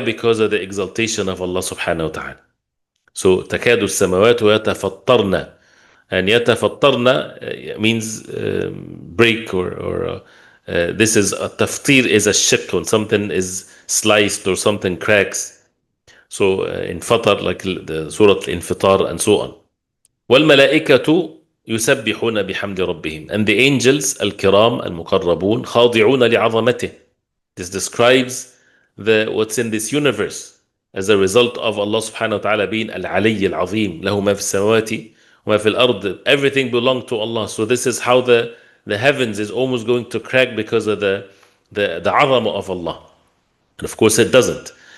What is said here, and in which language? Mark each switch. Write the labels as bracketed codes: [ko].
[en] Because of the exaltation of Allah subhanahu wa ta'ala. So [ar] تكاد السماوات يتفطرن, [en] and يتفطرن means break, or this is a taftir, is a shak, when something is sliced or something cracks. So in Fatar, like the Surah Al-Infitar, and so on. [ar] وَالْمَلَائِكَةُ يُسَبِّحُونَ بِحَمْدِ رَبِّهِمْ, [en] and the angels, al-kiram, al-muqarrabun, [ar] خَاضِعُونَ لِعَظَمَتِهِ. [en] This describes what's in this universe as a result of Allah subhanahu wa ta'ala being Al-Ali Al-Azim, [ar] له ما في السماوات وما في الأرض. [en] Everything belongs to Allah. So this is how the heavens is almost going to crack because of the azama of Allah. And of course it doesn't.